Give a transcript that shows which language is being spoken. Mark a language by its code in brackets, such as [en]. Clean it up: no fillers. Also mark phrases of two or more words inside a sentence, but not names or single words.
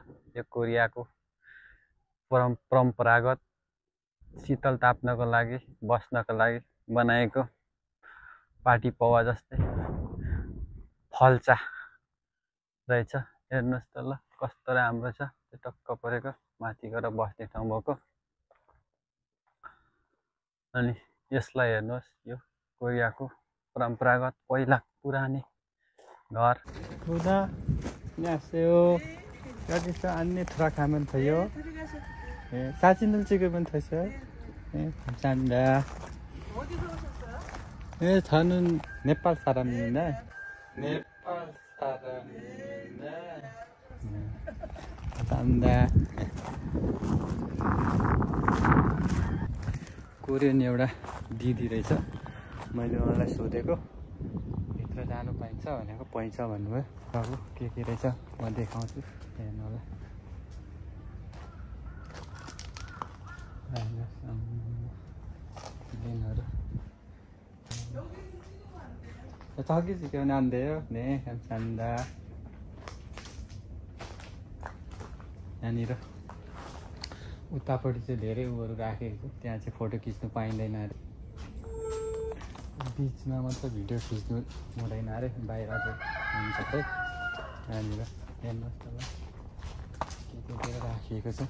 [ne] यो कोरियाको परम्परागत शीतल ताप्नको लागि बस्नको लागि बनाएको पाटी पौवा जस्तै फल्चा रहेछ। हेर्नुहोस् त ल कस्तो राम्रो छ। टक्क परेको माथि गएर बस्ने ठाउँ भएको। अनि यसलाई हेर्नुहोस् यो कोरियाको परम्परागत पहिला पुरानै घर। [ko] 우다 안녕하세요. 여기서 안내 들어가면 돼요. 네, 사진을 찍으면 되죠. 네, 감사합니다. 어디서 오셨어요? 네, 저는 네팔 사람입니다. 네팔 사람입니다. 네, 감사합니다. [ne] कोरियन एउटा दिदी रहेछ। मैले उहाँलाई सोधेको भित्र जानु पाइन्छ भनेको पाइन्छ भन्नुभयो। अब के रहेछ म देखाउँछु हेर्नु होला। [ko] दिनहरू 저기 지금 안 돼요. 네, 감사합니다. [ne] यहाँनिर उतापट्टि चाहिँ धेरै उहरू राखेको छ। त्यहाँ चाहिँ फोटो खिच्नु पाइँदैन अरे। बिचमा मात्र भिडियो खिच्नु हुँदैन अरे, बाहिर चाहिँ हुन्छ है। यहाँनिर हेर्नुहोस् त ल के राखिएको छ।